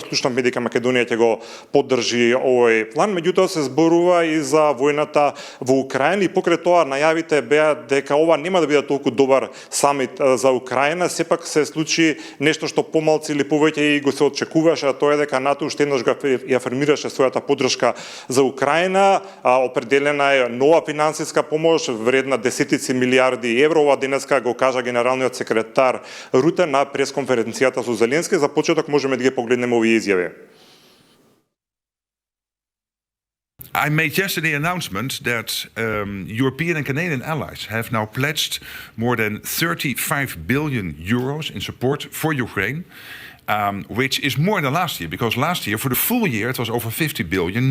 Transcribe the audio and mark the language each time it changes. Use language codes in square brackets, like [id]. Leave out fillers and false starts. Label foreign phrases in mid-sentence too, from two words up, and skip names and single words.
[mk] Слушнавме дека Македонија ќе го поддржи овој план, меѓутоа се зборува и за војната во Украина и покрај тоа најавите беа дека ова нема да биде толку добар самит за Украина, сепак се случи нешто што помалку или повеќе и го се очекуваше, а тоа е дека НАТО уште еднаш ја афирмираше својата поддршка за Украина, определена е нова финансиска помош вредна десетици милиарди евро. Ова денеска го кажа генералниот секретар Руте на пресконференцијата со Зеленски. За почеток можеме да ги погледнеме овие изјави. [en] I made yesterday an announcement that European and Canadian allies have now pledged more than 35 billion euros in support for Ukraine, which is more than last year, because last year, for the full year, it was over 50 billion.